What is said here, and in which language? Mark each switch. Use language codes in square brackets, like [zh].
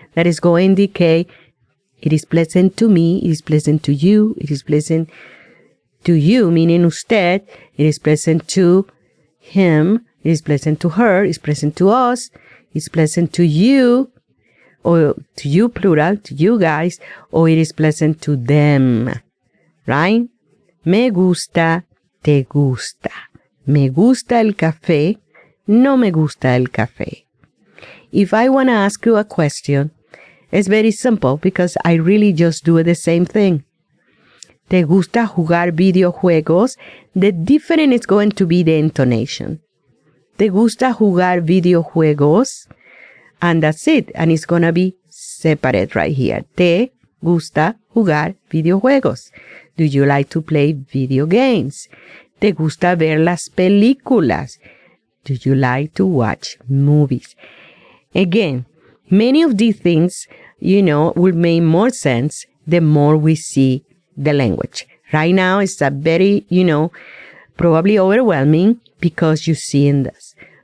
[en] That is going to indicate it is pleasant to me, it is pleasant to you, it is pleasant to you, meaning usted, it is pleasant to him, it is pleasant to her, it is pleasant to us, it's pleasant to you, or to you plural, to you guys, or it is pleasant to them, right? [es] Me gusta, te gusta. Me gusta el café, no me gusta el café. [en] If I want to ask you a question, it's very simple because I really just do the same thing. [es] ¿Te gusta jugar videojuegos? [en] The difference is going to be the intonation. [es] ¿Te gusta jugar videojuegos? [en] And that's it. And it's going to be separate right here. [es] ¿Te gusta jugar videojuegos? [en] Do you like to play video games? [es] ¿Te gusta ver las películas? [en] Do you like to watch movies? Again, many of these things, will make more sense the more we see the language. Right now, it's a very, probably overwhelming because you're seeing this.